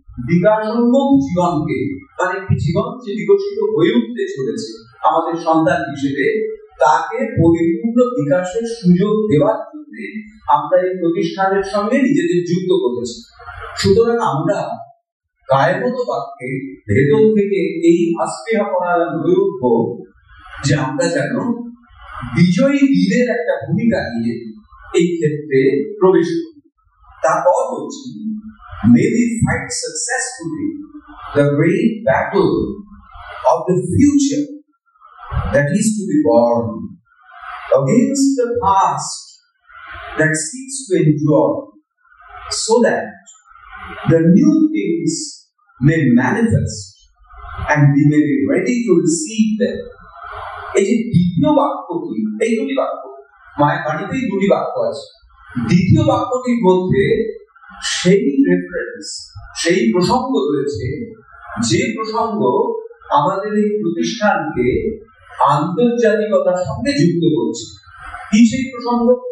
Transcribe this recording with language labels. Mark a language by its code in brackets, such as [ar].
[bn] বিকাশোন্মুখ জীবনকে, মানে একটি জীবন যে বিকশিত হয়ে উঠতে চলেছে আমাদের সন্তান হিসেবে, তাকে পরিপূর্ণ বিকাশের সুযোগ দেওয়ার জন্য আমরা এই প্রতিষ্ঠানের সঙ্গে নিজেদের যুক্ত করেছি। সুতরাং আমরা কায়মত বাক্যে ভেতর থেকে এই আস্পৃহা করার হয়ে উঠব যে আমরা যেন বিজয়ী বীরের একটা ভূমিকা নিয়ে এই ক্ষেত্রে প্রবেশ করি। তারপর হচ্ছে [en] may we fight successfully the great battle of the future that is to be born against the past that seeks to endure, so that the new things may manifest and we may be ready to receive them. [bn] এই যে দ্বিতীয় বাক্যটি, এই দুটি বাক্য মায়ের বাণীতেই দুটি বাক্য আছে। দ্বিতীয় বাক্যটির মধ্যে সেই রেফারেন্স, সেই প্রসঙ্গ রয়েছে যে প্রসঙ্গ আমাদের এই প্রতিষ্ঠানকে আন্তর্জাতিকতার সঙ্গে যুক্ত করছে। কি সেই প্রসঙ্গ?